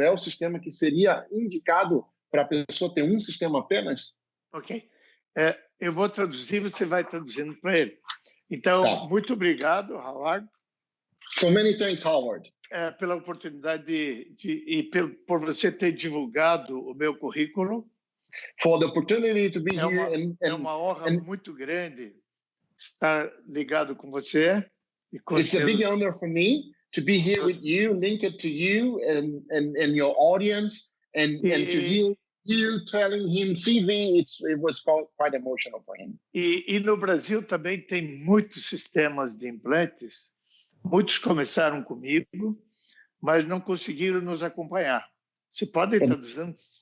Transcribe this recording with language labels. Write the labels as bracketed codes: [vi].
[pt] É o sistema que seria indicado para a pessoa ter um sistema apenas? Ok. Eu vou traduzir, você vai traduzindo para ele. Então, muito obrigado, Howard. [en] So many thanks, Howard. [pt] Pela oportunidade e por você ter divulgado o meu currículo. [en] For the opportunity to be here. [pt] É uma honra muito grande estar ligado com você. [en] It's a big honor for me to be here with you, linked to you and your audience, and to hear you telling him CV. It was quite emotional for him. [pt] E no Brasil também tem muitos sistemas de implantes. Muitos começaram comigo, mas não conseguiram nos acompanhar. Você pode estar dizendo?